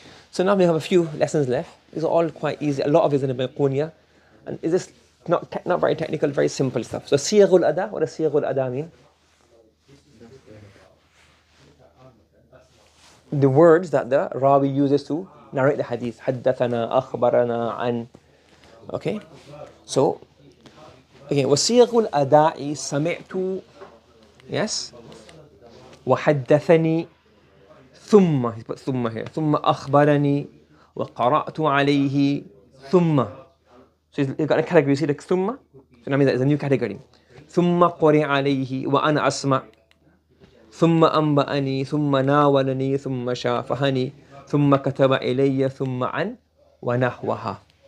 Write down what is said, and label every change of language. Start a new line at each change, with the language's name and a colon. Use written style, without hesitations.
English: So now we have a few lessons left. These are all quite easy. A lot of it is in the Bayquniya. And is this not very technical, very simple stuff. So Siyaghul Ada, what does Siyaghul Ada mean? The words that the Rawi uses to narrate the hadith.
Arabic: Haddathana, akhbarana, an. Okay?
English: So, again,
Arabic: وَصِيغُ الْأَدَاءِ سَمِعْتُ. Yes? وَحَدَّثَنِي ثُمَّ.
English: He put ثُمَّ here.
Arabic: ثُمَّ أَخْبَرَنِي وَقَرَأْتُ عَلَيْهِ ثُمَّ.
English: So he's got a category. You see the ثُمَّ? So that means it's a new category.
Arabic: ثُمَّ قُرِئَ عَلَيْهِ وَأَنَا أَسْمَعْ ثُمَّ أَنْبَأَنِي ثُمَّ نَاوَلَنِي ثُمَّ شَافَهَنِي ثُمَّ كَتَبَ إِلَيَّ ثُمَّ عَنْ وَنَحْوَهَا.